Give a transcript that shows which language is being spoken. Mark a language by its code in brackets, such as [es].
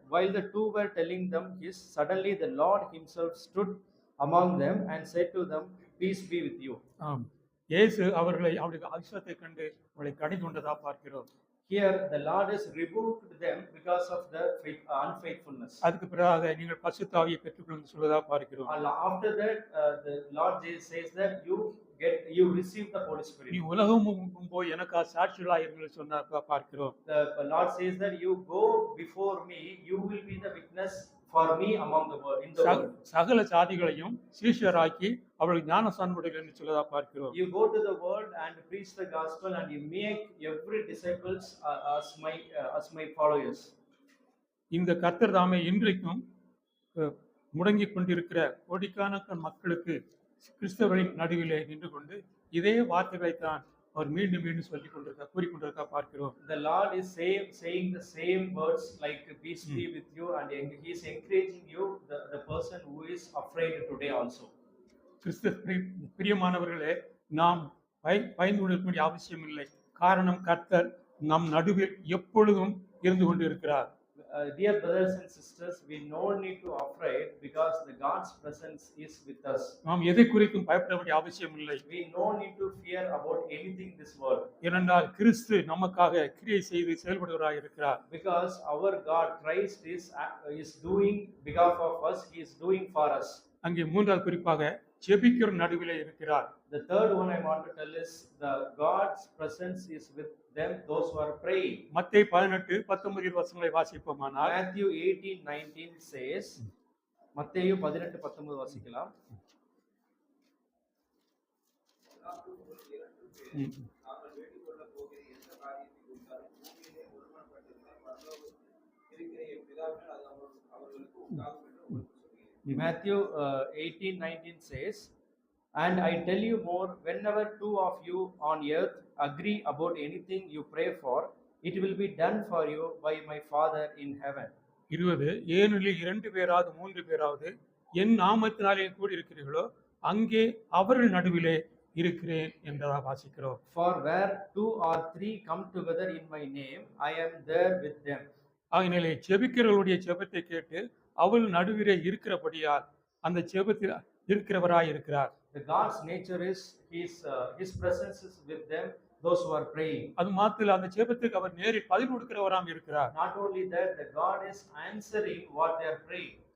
[en] While the two were telling them this, suddenly the Lord himself stood among them and said to them, peace be with you. [ta] இயேசு அவர்களை அவருடைய அவிசுவாசத்தை கண்டு அவர்களை கடிந்து கொண்டதா பார்க்கிறோம். [en] Here the Lord has rebuked them because of the unfaithfulness. [ta] அதுக்கு பிறகு நீங்கள் பரிசுத்த ஆவியை பெற்றுக்கொள்ளுங்கள் சொல்வதா பார்க்கிறோம். [en] After that the Lord Jesus says that you receive the Holy Spirit. [ta] நீ உலகமும் போய் எனக்கு சாட்சிகளாய் இருங்கள் சொன்னார் பார்க்கிறோம். [en] The Lord says that you go before me, you will be the witness for me among the world, in the world. [ta] சகல ஜாதிகளையும் சீஷராக்கி அவர்களுக்கு ஞானஸ்நானம் கொடுங்கள் என்று சொல்லதா பார்க்கிறோம். [en] You go to the world and preach the gospel and you make every disciples as my followers. [ta] இந்த கர்த்தர் தாமே இன்றைக்கும் முடங்கிக் கொண்டிருக்கிற கோடிக்கணக்கான மக்களுக்கு கிறிஸ்தவரின் நடுவிலே நின்று கொண்டு இதே வார்த்தைகளை தான் அவர் மீண்டும் மீண்டும் சொல்லிக் கொண்டிருக்கார், கூறிக்கொண்டிருக்கார் பார்க்கிறோம். [en] The Lord is saying the same words like peace be with you, and he is encouraging you, the person who is afraid today also. [ta] கிறிஸ்து பிரியமானவர்களே, நாம் பயந்து கொண்டிருக்க அவசியம் இல்லை. காரணம் கர்த்தர் நம் நடுவில் எப்பொழுதும் இருந்து கொண்டு இருக்கிறார். [en] Dear brothers and sisters, we no need to afraid because the God's presence is with us. [ta] நாம் எதை குறித்தும் பயப்பட வேண்டிய அவசியம் இல்லை. [en] We no need to fear about anything this world. [ta] ஏனென்றால் கிறிஸ்து நமக்காக கிரியை செய்து செயல்படுவராய் இருக்கிறார். [en] Because our God Christ is doing behalf of us, he is doing for us. [ta] அங்கே மூன்றாவது குறிப்பாக ஜெபிக்கிற நடுவிலே இருக்கிறார். [en] The third one I want to tell is the God's presence is with them, those who are praying. [ta] மத்தேயு 18:19 வசனங்களை வாசிப்போமானால், [en] Matthew 18:19 says, [ta] மத்தேயு 18:19 வாசிக்கலாம். ம். நாங்கள் வேண்டிக் கொள்ளப் போகிற எந்த காரியத்தை குறித்தாலும் பூமியிலே ஒருமனப்பட்டிருந்தால் பரலோகத்தில் இருக்கிற என் பிதாவினால் அது அவர்களுக்கு உண்டாகும் என்று உங்களுக்கு சொல்கிறேன். [en] Matthew 18:19 says, "And I tell you more, whenever two of you on earth agree about anything you pray for, it will be done for you by my Father in heaven." [ta] 20 ஏனெனில் 2 பேராவது 3 பேராவது என் நாமத்தினாலே கூடியிருக்கிறீர்களோ அங்கே அவர்கள் நடுவிலே இருக்கிறேன் என்றதா வாசிக்கிறோம். [en] For where two or three come together in my name, I am there with them. [ta] ஆகினாலே ஜெபிக்கிறவர்களுடைய ஜெபத்தை கேட்டு அவள் நடுவிலே இருக்கிறபடியால் அந்த ஜெபத்தில் இருக்கிறவராய் இருக்கிறார். [en] The God's nature is his presence is with them, those who are praying. [ta] அது மாத்திர அந்த ஜெபத்துக்கு அவர் நேரில் பதில் கொடுக்கிறவராம் இருக்கிறார். [en] Not only that, the God is answering what they are praying.